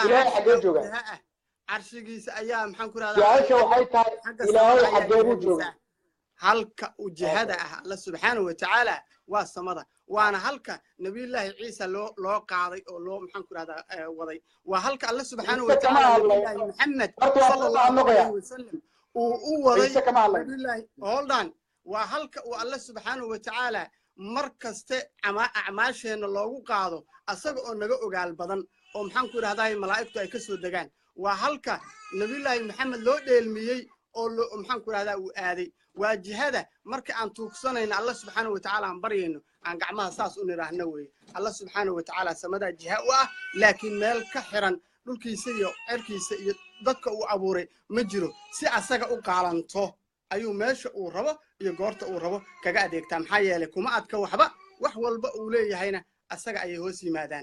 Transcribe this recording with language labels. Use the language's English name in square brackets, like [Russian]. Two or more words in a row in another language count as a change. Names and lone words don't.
[Somali] ilaahay xagee jooga carshigiisa ayaa maxaan ku yiraahdaa su'aasha waxay tahay ilaahay xagee buu jooga halka uu jihada ah Allah [Arabic] سبحانه وتعالى [Somali] waa samada waana halka nabiyullaahi ciisa loo qaaday oo loo maxaan ku yiraahdaa waday waa halka Allah [Arabic] سبحانه وتعالى [Somali] nabiyullaahi muhammad [Arabic] صلى الله عليه وسلم [Somali] uu waday nabiyullaahi [English] hold on [Somali] waa halka uu Allah [Arabic] سبحانه وتعالى [Somali] markaste acmaasheena loogu qaado asaga oo naga ogaal badan oo maxaan ku yiraahdaa malaa'iktu ay ka soo degaan waa halka nabiyullaahi muhammad loo dheelmiyay oo maxaan ku yiraahdaa uu aaday waa jihada marka aan tuugsanayna Allah [Arabic] سبحانه وتعالى [Somali] aan baryayno aan gacmaha saas u niraahno way Allah [Arabic] سبحانه وتعالى [Somali] samada jiha u ah laakiin meel ka xiran dhulkiisa iyo cirkiisa iyo dadka uu abuuray ma jiro si asaga u qaalanto ayuu meesha uu rabo iyo goorta uu rabo kaga adeegtaa maxaa yeelay kuma adka waxba wax walba uu leeyahayna asaga ay hoos yimaadaan